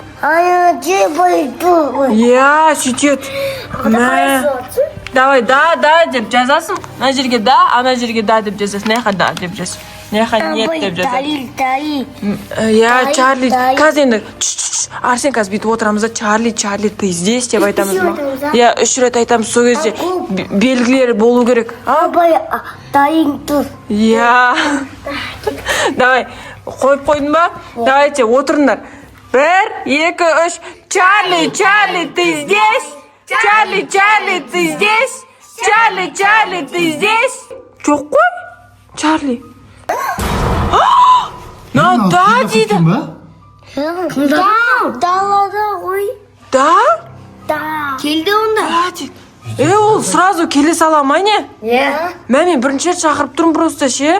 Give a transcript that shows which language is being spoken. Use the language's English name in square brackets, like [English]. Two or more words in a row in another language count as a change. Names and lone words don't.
[Kazakh] Иә, сөйтеді. Давай, да деп жазасың. Ана жерге да, ана жерге да деп жазасың. Неха да деп жазасың. Неха нет деп жазасың. Иә, Чарли. Қазір енді Арсен қазір бүйтіп отырамыз да, Чарли, [Russian] ты здесь [Kazakh] деп айтамыз ба? Иә, 3 рет айтамыз, сол кезде белгілері болу керек. Дайың тұр. Иә. Давай, қойып қойдың ба? Давайте, отырыңдар. 1, 2, 3. Чарли, [Russian] ты здесь? Чарли, ты здесь? Чарли, ты здесь? [Kazakh] Жоқ қой, Чарли. Да дейді. Далада ғой. Да? Келді онда. Ол сразу келе сала ма не? Иә. Мен бірінші рет шақырып тұрмын просто ше.